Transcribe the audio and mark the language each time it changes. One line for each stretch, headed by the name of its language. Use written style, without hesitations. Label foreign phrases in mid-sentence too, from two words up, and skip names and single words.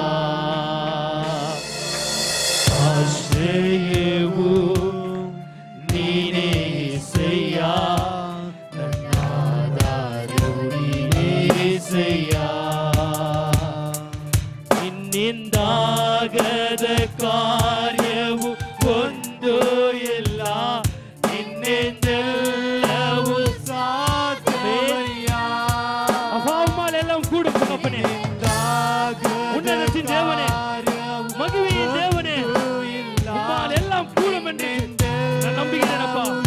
Kannada: ಆಶ್ರಯವು ನೀನೇ యేసయ్య, ನನ್ನ ಆಧಾರವು ನೀನೇ యేసయ్ಯ. ನಿನ್ನಿಂದಾಗದ ಕಾರ್ಯವು ಒಂದು ಇಲ್ಲ, ನಿನ್ನಿಂದೆಲ್ಲವೂ ಸಾಧ್ಯವಯ್ಯ.
Tamil: அப்பாவுமாலெல்லாம் கூட தகப்பனே, உன்னதத்தின் தேவனே, மகிமையின் தேவனே, உம்மால் எல்லாம் கூடும் என்று நான் நம்புகிறேன் அப்பா.